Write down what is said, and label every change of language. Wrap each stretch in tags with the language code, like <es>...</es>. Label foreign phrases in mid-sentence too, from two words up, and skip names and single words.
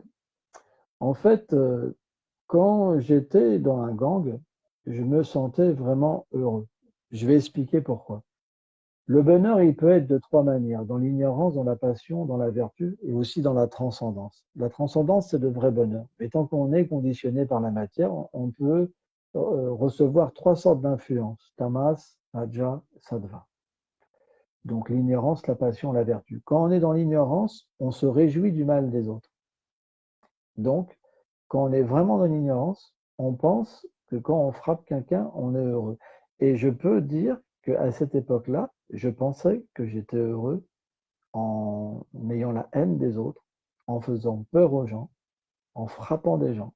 <fr>En fait, quand j'étais dans un gang, je me sentais vraiment heureux. Je vais expliquer pourquoi. Le bonheur, il peut être de trois manières, dans l'ignorance, dans la passion, dans la vertu et aussi dans la transcendance. La transcendance, c'est le vrai bonheur. Mais tant qu'on est conditionné par la matière, on peut recevoir trois sortes d'influences,</fr> <sa>tamas, raja, sattva.</sa> <fr>Donc l'ignorance, la passion, la vertu. Quand on est dans l'ignorance, on se réjouit du mal des autres. Donc, quand on est vraiment dans l'ignorance, on pense que quand on frappe quelqu'un, on est heureux. Et je peux dire qu'à cette époque-là, je pensais que j'étais heureux en ayant la haine des autres, en faisant peur aux gens, en frappant des gens.</fr>